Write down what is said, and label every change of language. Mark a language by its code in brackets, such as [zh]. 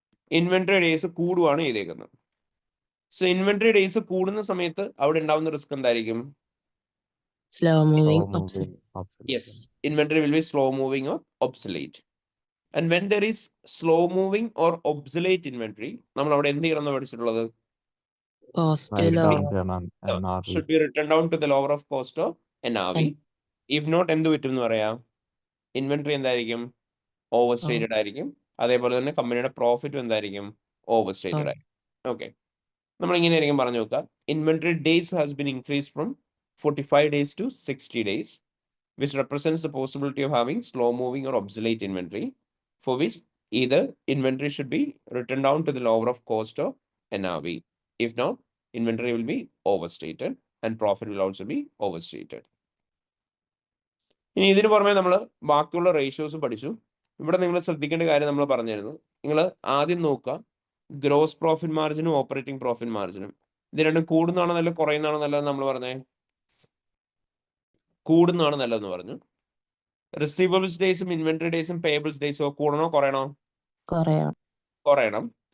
[ml] Inventory days കൂടുവാണ് ചെയ്തേക്കുന്നത്. So inventory days കൂടുന്ന സമയത്ത് അവിടെ ഉണ്ടാവുന്ന റിസ്ക് എന്തായിരിക്കും? [en] Slow moving, Slow obsolete. moving, obsolete. Yes, inventory will be slow moving or obsolete. And when there is slow moving or obsolete inventory, [ml] നമ്മൾ അവിടെ എന്ത് ചെയ്യണം എന്ന് പഠിച്ചിട്ടുള്ളത്? [en] Cost Write lower. down to an NRV. Should be written down to the lower of cost or NRV. If not, [ml] എന്ത് പറ്റും എന്ന് പറയാം? ഇൻവെന്ററി എന്തായിരിക്കും? ഓവർ സ്റ്റേറ്റഡ് ആയിരിക്കും. അതേപോലെ തന്നെ കമ്പനിയുടെ പ്രോഫിറ്റും എന്തായിരിക്കും? ഓവർ സ്റ്റേറ്റഡ് ആയിരിക്കും. ഓക്കെ, നമ്മൾ ഇങ്ങനെ ആയിരിക്കും പറഞ്ഞു നോക്കുക, [en] Inventory days has been increase from 45 days to 60 days, which represents the possibility of having slow moving or obsolete inventory, for which either inventory should be written down to the lower of cost or NRV. If not, inventory will be overstated and profit will also be overstated. [ml] ഇനി ഇതിന് പുറമെ നമ്മൾ ബാക്കിയുള്ള റേഷ്യോസും പഠിച്ചു. ഇവിടെ നിങ്ങൾ ശ്രദ്ധിക്കേണ്ട കാര്യം നമ്മൾ പറഞ്ഞിരുന്നു. നിങ്ങൾ ആദ്യം നോക്കുക, ഗ്രോസ് പ്രോഫിറ്റ് മാർജിനും ഓപ്പറേറ്റിംഗ് പ്രോഫിറ്റ് മാർജിനും ഇത് രണ്ടും കൂടുന്നതാണോ നല്ലത് കുറയുന്നതാണോ നല്ലതെന്ന് നമ്മൾ പറഞ്ഞേ? കൂടുന്നതാണ് നല്ലതെന്ന് പറഞ്ഞു. Receivables ഡേയ്സും inventory ഡേയ്സും payables ഡേയ്സോ കൂടണോ കുറയണോ? കുറയണം.